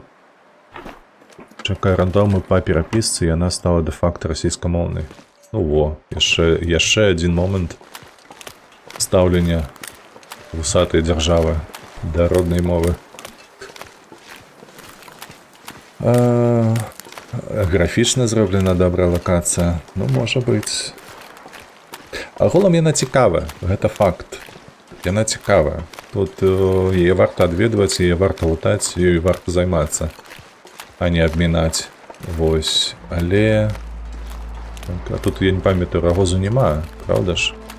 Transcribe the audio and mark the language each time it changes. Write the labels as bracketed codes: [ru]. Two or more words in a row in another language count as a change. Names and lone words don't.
[be] Чакаю рандому па перапісцы, яна стала дэ-факта расійскамоўнай. Ну во, яшчэ адзін момант стаўлення вусатай дзяржавы да роднай мовы. Графічна зроблена добра локація. Ну, може быць. Агулам яна цікава, гэта факт. Яна цікава. Тут яе варта адведваць, яе варта лутаць, ёй варта займацца, а не абмінаць. Вось, але... А тут, я не памятаю, рагозу няма, правда ж?